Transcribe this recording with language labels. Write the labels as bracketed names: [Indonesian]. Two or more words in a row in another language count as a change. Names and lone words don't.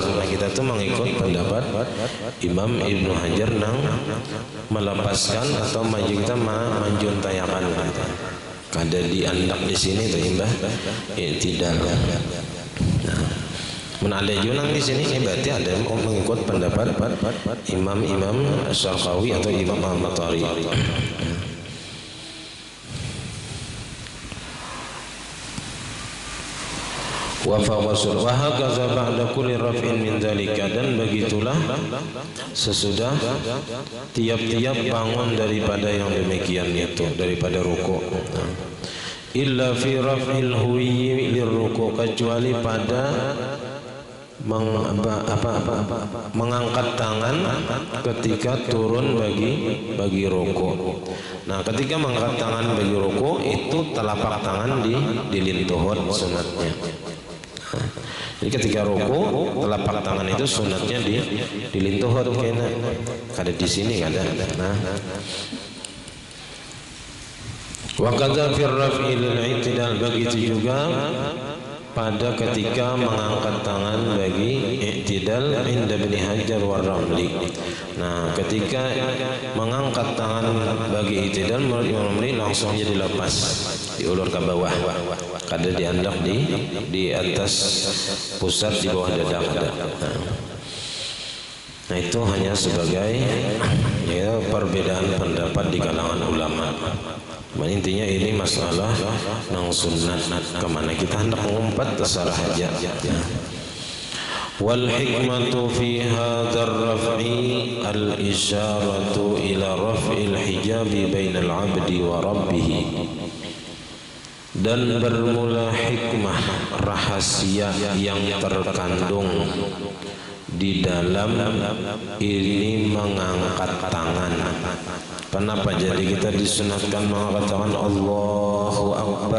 [Banjar] Nah kita tuh mengikut pendapat Imam Ibnu Hajar nang melepaskan atau maju, kita manjuntayakan gitu. Kada diandak di sini tuh imbah tidak. Nah, menada junang di sini ini berarti ada mengikut pendapat Imam Syarqawi atau Imam Al-Matari. [Arabic] وفوقسل وهكذا بعد كل رفع من ذلك, [Indonesian] dan begitulah sesudah tiap-tiap bangun daripada yang demikian itu, daripada ruku'. [Arabic] إلا في رفع الهوي للركوع', [Indonesian] kecuali pada mengangkat tangan ketika turun bagi ruku'. Nah, ketika mengangkat tangan bagi ruku' itu telapak tangan dilintuhut sunatnya. [Banjar] Jadi ketika ruku, telapak tangan itu sunatnya dilintuhut kena. Kada di sini kada. Nah, [Arabic] وكذا في رفع الاعتدال, [Indonesian] begitu juga pada ketika mengangkat tangan bagi i'tidal inda Ibnu Hajar wa Ramli. Nah, ketika mengangkat tangan bagi i'tidal menurut Imam Ramli langsung jadi lepas, diulur ke bawah. [Banjar] Kada diandak di atas pusat, di bawah dada kada. [Indonesian] Nah itu hanya sebagai ya perbedaan pendapat di kalangan ulama. [Banjar] Intinya ini masalah nang sunnat, kemana kita hendak mengumpat terserah aja. [Arabic] والحكمة في هذا الرفع الإشارة إلى رفع الحجاب بين العبد وربه. [Indonesian] Dan bermula hikmah rahasia yang terkandung di dalam ini mengangkat tangan. Kenapa jadi kita disunatkan mengangkat tangan [Arabic] الله أكبر?